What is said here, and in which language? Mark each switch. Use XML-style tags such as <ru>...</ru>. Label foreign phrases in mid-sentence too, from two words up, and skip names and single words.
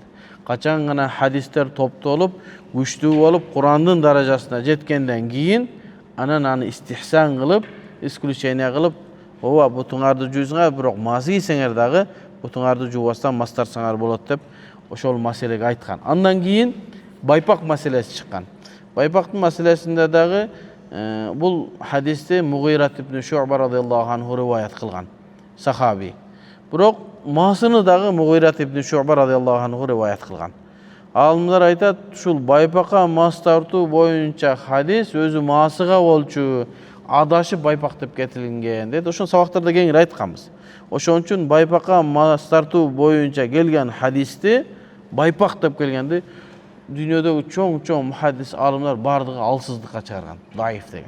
<ky>Качан гана хадистер топтолуп, күчтүү болуп, Курандын даражасына жеткенден кийин анан аны истихсан кылып, исключение кылып, ооба бутуңарды жуйсуңар, бирок мазы ийсеңер дагы бутуңарды жуубастан мас тартсаңар болот деп ошол маселеге айткан. Андан кийин байпак маселеси чыккан. Байпактын маселесинде дагы бул хадисти Мугират ибн Шу'ба</ky> <ar>رضي الله عنه</ar> <ky>риваят кылган сахаби. Бирок масыны дагы Мугират ибн Шу'ба</ky> <ar>رضي الله عنه</ar> <ky>риваят кылган. Алымдар айтат, ушул байпакка мас тартуу боюнча хадис өзү масыга болчу, адашып байпак деп кетилген дейт. Ошол сабактарда кеңири айтканбыз. Ошон үчүн байпакка мас тартуу боюнча келген хадисти байпак деп келгенди дүйнөдөгү чоң мухаддис алымдар бардыгы алсыздыкка чыгарган, даиф деген.</ky>